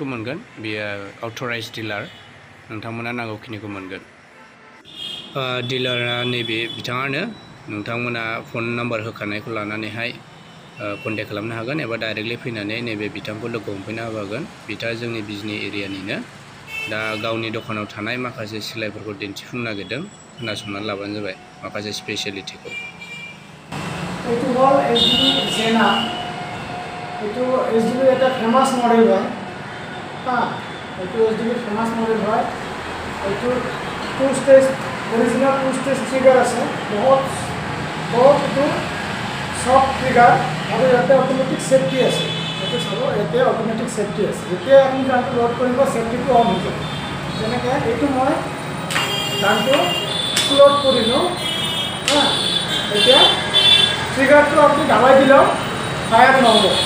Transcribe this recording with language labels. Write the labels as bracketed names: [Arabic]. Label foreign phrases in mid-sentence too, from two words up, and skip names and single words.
[Bodo] मोनगोन बेयो [English] authorised dealer [Bodo] नोंथांमोना नांगौखिनिखौ मोनगोन डिलारा नैबे बिथाङानो नोंथांमोना [English] phone number [Bodo] होखानायखौ लानानैहाय कन्टेक्ट खालामनो हागोन एबा डाइरेक्टलि फैनानै नैबे बिथांखौ लोगो हमफैनो हागोन बिथाङा जोंनि बिजनि एरियानिनो दा गावनि दखानाव थानाय माखासे सिलाइफोरखौ दिन्थिफुंनो नागिरदों खोनासंनानै लाबानो जाबाय माखासे स्पेसियेलिटिखौ [Assamese] এইটো হ'ল SDB জেনা এইটো SDB এটা [English] famous model [Assamese] হয় এইটো SDB [English] famous model [Assamese] হয় এইটো [English] two stage original two stage trigger [Assamese] আছে বহুত এইটো [English] soft trigger [Assamese] আৰু ইয়াতে [English] automatic safety [Assamese] আছে এইটো চাব ইয়াতে [English] automatic safety [Assamese] আছে যেতিয়া আপুনি গানটো লোড কৰিব ছেফটিটো অন হৈ যাব যেনেকৈ এইটো মই গানটো লোড কৰিলোঁ এতিয়া ট্ৰিগাৰটো আপুনি দাবাই দিলেও ফায়াৰ নহ'ব